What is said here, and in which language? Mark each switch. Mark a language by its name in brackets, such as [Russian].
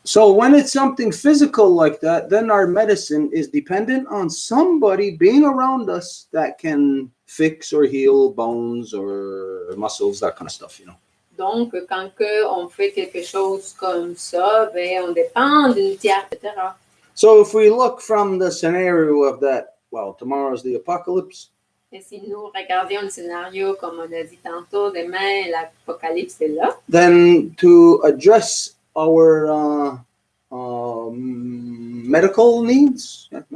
[English] So when it's something physical like that, then our medicine is dependent on somebody being around us that can fix or heal bones or muscles, that kind of stuff, you know. [French] Donc, quand on fait quelque chose comme ça, ben, on dépend d'une tiers, etc. [English] So if we look from the scenario of that, well, tomorrow's the apocalypse, [French] Et si nous regardions le scénario, comme on a dit tantôt, demain, l'apocalypse est là. [English] then to address our medical needs,